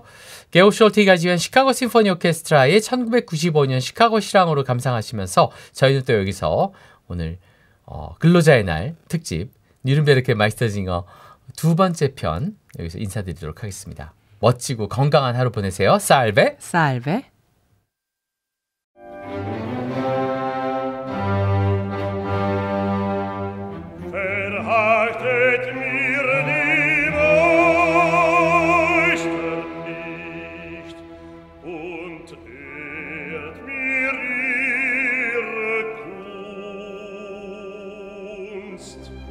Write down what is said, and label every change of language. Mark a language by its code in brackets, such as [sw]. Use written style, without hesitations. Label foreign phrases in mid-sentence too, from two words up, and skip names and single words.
[ko] 게오 숄티가 지휘한 시카고 심포니 오케스트라의 1995년 시카고 실황으로 감상하시면서 저희는 또 여기서 오늘 근로자의 날 특집 뉘른베르크 마이스터징어 두 번째 편 여기서 인사드리도록 하겠습니다. 멋지고 건강한 하루 보내세요. 살베. 살베. [de] Verhaftet mir die Meister nicht und ehrt mir ihre Kunst.